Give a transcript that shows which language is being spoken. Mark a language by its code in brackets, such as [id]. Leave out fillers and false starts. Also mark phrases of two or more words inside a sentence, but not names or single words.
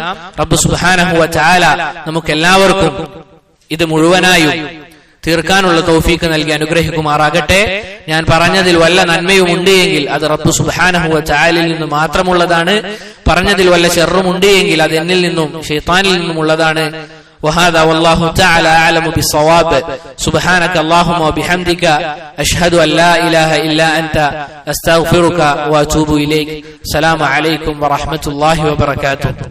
[ar] رب سبحانه وتعالى [ml] നമുക്ക് എല്ലാവർക്കും ഇത് മുഴുവനായും തീർക്കാനുള്ള തൗഫീഖ് നൽകി അനുഗ്രഹിക്കുമാറാകട്ടെ. ഞാൻ പറഞ്ഞതിൽ വല്ല നന്മയും ഉണ്ട് എങ്കിൽ അത് [ar] رب سبحانه وتعالى [ml] നിന്ന് മാത്രമുള്ളതാണ്. പറഞ്ഞതിൽ വല്ല ശർറും ഉണ്ട് എങ്കിൽ അത് എന്നിൽ നിന്നും ശൈത്താനിൽ നിന്നും ഉള്ളതാണ്. [ar] وهذا والله تعالى أعلم بالصواب. سبحانك اللهم وبحمدك أشهد أن لا إله إلا أنت أستغفرك وأتوب إليك. السلام عليكم ورحمة الله وبركاته.